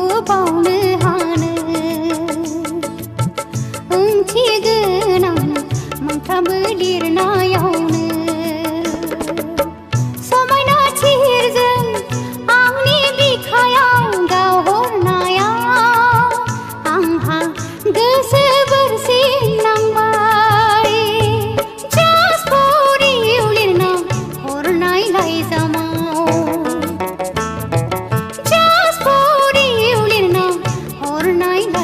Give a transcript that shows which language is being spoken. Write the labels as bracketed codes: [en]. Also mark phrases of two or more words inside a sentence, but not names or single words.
[brx] बावनो हानो ओंथि गोनां मोनफ्रामबो लिरनायावनो समायना थिरजों आंनि बिखायाव गावहरनायाव आंहा गोसो बोरसिन नांबाय [en] Just for you [brx] लिरना हरनाय लाइजामाव [en] Just for you [brx] लिरना हरनाय